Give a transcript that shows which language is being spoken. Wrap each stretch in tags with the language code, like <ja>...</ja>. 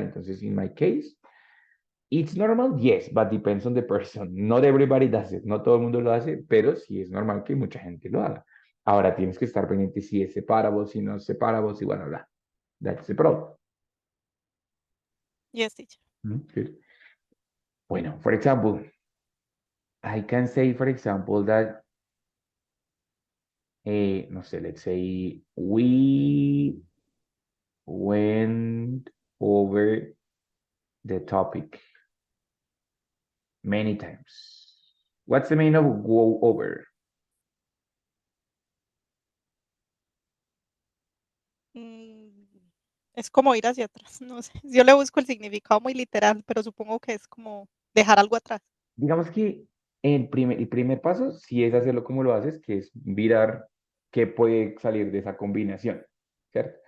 <es>Entonces,</es> <en>in my case, it's normal, yes, but depends on the person. Not everybody does it,</en> <es>no todo el mundo lo hace, pero sí es normal que mucha gente lo haga. Ahora tienes que estar pendiente si es separable, si no es separable, si bueno, bla.</es> <en>That's the problem. Yes, teacher. Good. Bueno, for example, I can say, for example, that</en> <es>no sé,</es> <en>let's say we went over the topic many times. What's the meaning of go over?</en> <es>Mm, es como ir hacia atrás, no sé. Yo le busco el significado muy literal, pero supongo que es como dejar algo atrás. Digamos que el primer paso sí es hacerlo como lo haces, que es mirar qué puede salir de esa combinación, ¿cierto?</es>